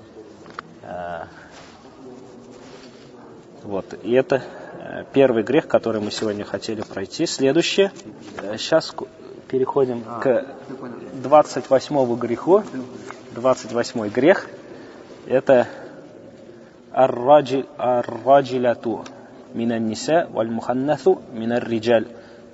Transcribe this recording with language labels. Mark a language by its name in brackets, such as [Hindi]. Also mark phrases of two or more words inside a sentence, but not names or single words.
[Russian] Вот. И это первый грех, который мы сегодня хотели пройти. Следующее. Сейчас переходим к 28 греху. 28 грех. [Arabic] Это الرجلة من النساء والمخنث من الرجال.